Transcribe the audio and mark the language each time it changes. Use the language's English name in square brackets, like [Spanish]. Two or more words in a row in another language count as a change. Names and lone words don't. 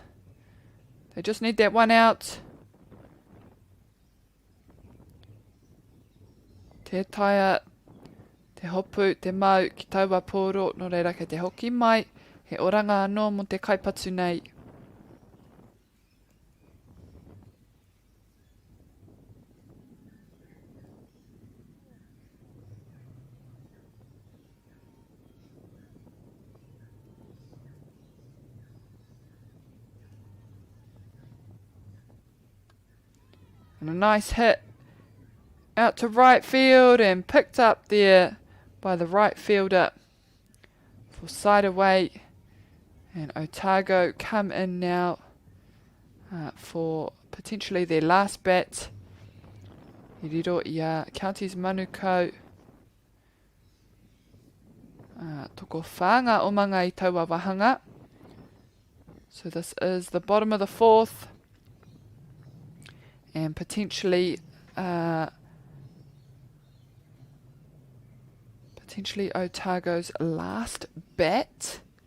[English] They just need that one out. [Māori] Te taia, te hopu, te mau, ki taua pōro, no reira kei te hoki mai, he oranga anō mo te kaipatu nei. [English] And a nice hit out to right field and picked up there by the right fielder for side away. And Otago come in now for potentially their last bat. [Māori] I riro I a Counties Manukau. Toko whanga o manga I taua wahanga. [English] So this is the bottom of the fourth. And potentially Otago's last bat.